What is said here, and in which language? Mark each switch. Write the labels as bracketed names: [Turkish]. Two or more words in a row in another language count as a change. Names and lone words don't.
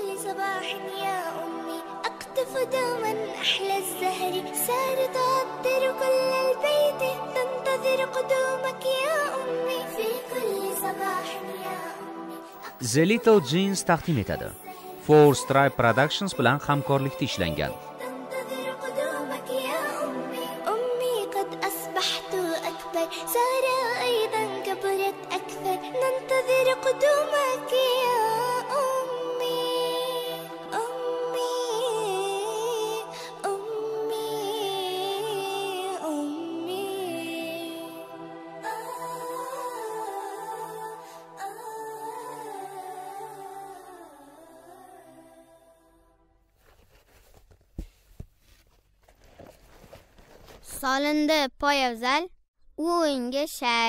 [Arabic] صباح يا أمي أقطف دوما أحلى الزهر سار تعطر كل البيت تنتظر قدومك يا أمي في كل صباح يا أمي. [Uzbek] The Little Jeans taqdim etadi. Four Stripe Productions bilan hamkorlikda ishlangan. [Arabic] تنتظر قدومك يا أمي. أمي قد أصبحت أكبر صار أيضا كبرت أكثر ننتظر قدومك يا أمي. أمي أمي أمي [Uzbek] Solindi poyafzal, o'yinga shay.